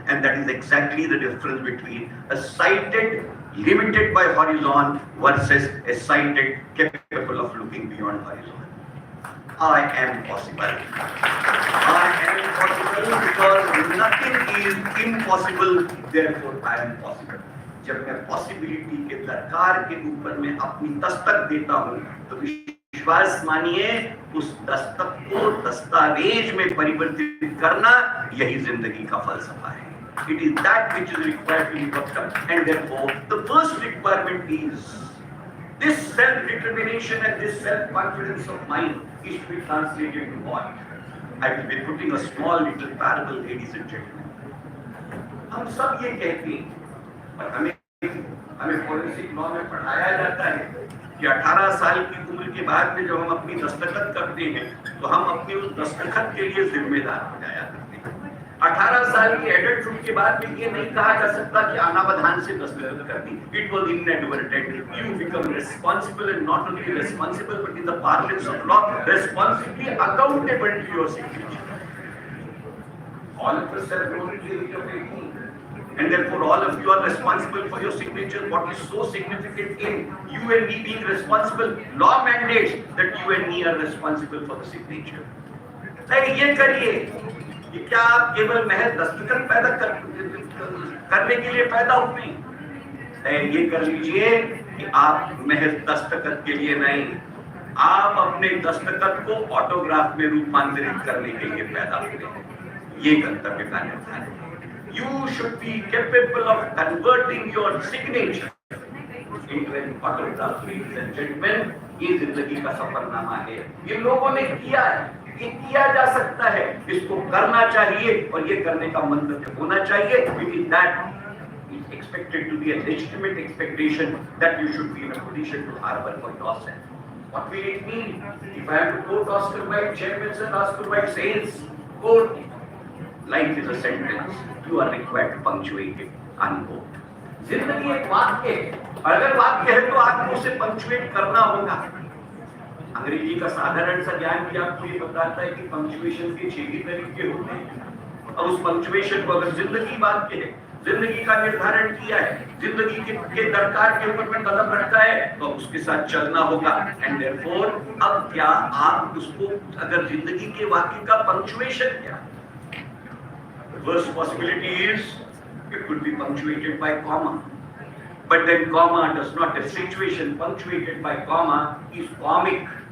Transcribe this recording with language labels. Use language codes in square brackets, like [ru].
[en] And that is exactly the difference between a sighted, limited by horizon versus a sighted, capable of looking beyond horizon. I am possible. I am possible because nothing is impossible, therefore I am possible. [hi] जब मैं possibility के दरकार के ऊपर में अपनी दस्तक देता हूँ, तो विश्वास मानिए उस दस्तक को दस्तावेज में परिवर्तित करना यही जिंदगी का फलसफा है. [en] It is that which is required to be worked up, and therefore the first requirement is this self-determination and this self-confidence of mine is to be translated to what? I will be putting a small little parable, ladies and gentlemen. [hi] हम सब ये कहते हैं, और हमें forensic law में पढ़ाया जाता है कि 18 साल की उम्र के बाद में जब हम अपनी दस्तखत करते हैं, तो हम अपनी उस दस्तखत के लिए जिम्मेदार हो जाया करते हैं. 18 साल की एडल्टहुड के बाद में ये नहीं कहा जा सकता कि अनावधान से दस्तखत कर दी. [en] It was inadvertent. You become responsible, and not only responsible, but in the parlance of law, responsibly accountable to your signature. All of us have known the age of 18. And therefore all of you are responsible for your signature. What is so significant in you and me being responsible? Law mandates that you and me are responsible for the signature. [hi] नहीं ये करिए कि क्या आप केवल महज दस्तखत पैदा करने के लिए पैदा हुए? नहीं, ये कर लीजिए कि आप महज दस्तखत के लिए नहीं, आप अपने दस्तखत को ऑटोग्राफ में रूपांतरित करने के लिए पैदा हुए. ये गंतव्य का निर्धारण है. [en] You should be capable of converting your signature into an autograph. Ladies and gentlemen, [hi] ये जिंदगी का सफरनामा है. ये लोगों ने किया है. ये किया जा सकता है, इसको करना चाहिए और ये करने का मंतव्य होना चाहिए। [en] It is that is expected to be a legitimate expectation that you should be in a position to harbor for yourself. What will it mean? If I have to quote Oscar Wilde, Chairman Sir Oscar Wilde says, quote, life is a sentence, you are required to punctuate it, unquote. [hi] जिंदगी एक वाक्य है, अगर वाक्य है तो आपको उसे पंक्चुएट करना होगा। अंग्रेजी का साधारण सा ज्ञान भी आपको ये बताता है कि पंक्चुएशन के 6 ही तरीके होते हैं। अब उस पंक्चुएशन को अगर जिंदगी वाक्य है, जिंदगी का निर्धारण किया है, जिंदगी के दरकार के ऊपर में कदम रखता है, तो उसके साथ चलना होगा। [en] and therefore [hi] अब क्या आप उसको, अगर जिंदगी के वाक्य का पंक्चुएशन क्या, [en] First possibility is it could be punctuated by comma, but then comma does not, a situation punctuated by comma is comic.